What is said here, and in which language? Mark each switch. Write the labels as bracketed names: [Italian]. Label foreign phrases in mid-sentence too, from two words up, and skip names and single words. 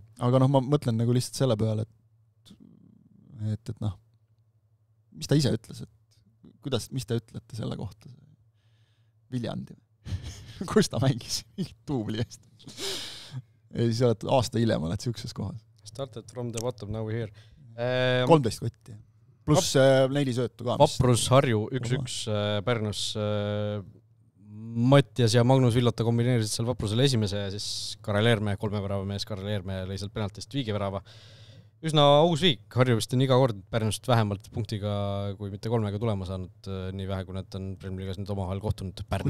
[Estonian] Aga ma mõtlen nagu lihtsalt selle peale, et mis ta ise ütles, et mis te ütlete selle kohta? Viljandi. Kus ta mängis? Tuubli eest. ja siis oled aasta hiljem oled siukses kohas. [English] Started from the bottom, now we're here. [Estonian] 13 kotti. Pluss 4 söötu ka. Vaprus Harju 1-1 Pärnus. Mattias ja Magnus Villota kombineerisid seal Vaprusele esimese ja siis Karel Eerme, 3 värava mees Karel Eerme lõi sealt penaltist viigivärava. Üsna aus viik, Harju vist on iga kord Pärnust vähemalt punktiga, kui mitte 3 tulema saanud, nii vähe, kui nad on Premier League'is nüüd omavahel kohtunud Pärnus.